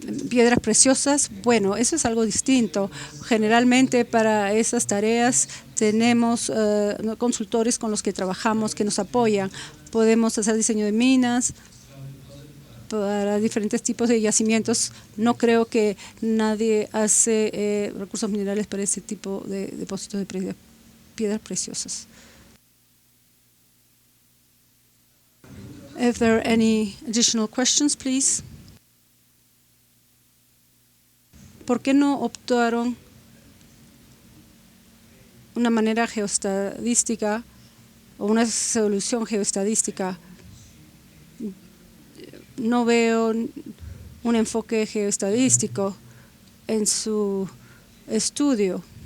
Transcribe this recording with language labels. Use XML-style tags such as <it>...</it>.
<es>Piedras preciosas, bueno, eso es algo distinto. Generalmente para esas tareas tenemos consultores con los que trabajamos que nos apoyan. Podemos hacer diseño de minas para diferentes tipos de yacimientos. No creo que nadie hace recursos minerales para ese tipo de depósitos de piedras preciosas.</es> <en>If there are any additional questions, please.</en> <es>¿Por qué no optaron una manera geoestadística o una solución geoestadística? No veo un enfoque geoestadístico en su estudio.</es>